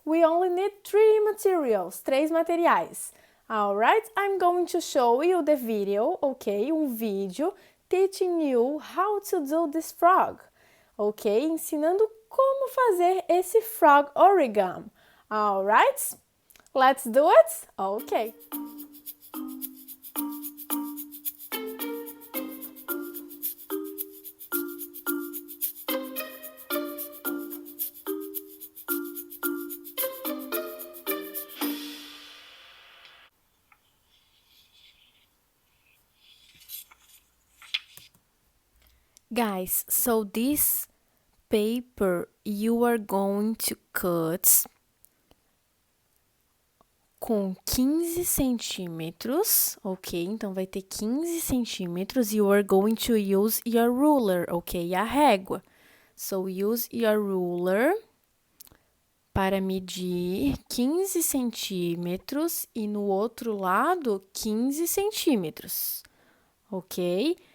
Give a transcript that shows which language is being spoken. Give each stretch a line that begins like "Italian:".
English: We only need
Portuguese: três materiais.
English: Alright? I'm going to show you the video, ok? Vídeo teaching you how to do this frog. Ok?
Portuguese: Ensinando como fazer esse frog origami.
English: Alright? Let's do it? Ok. Guys, so this paper you are going to cut
Portuguese: com 15 centímetros,
English: ok?
Portuguese: Então, vai ter 15 centímetros.
English: You are going to use your ruler, ok?
Portuguese: A régua.
English: So, use your ruler
Portuguese: para medir 15 centímetros e no outro lado 15 centímetros, ok?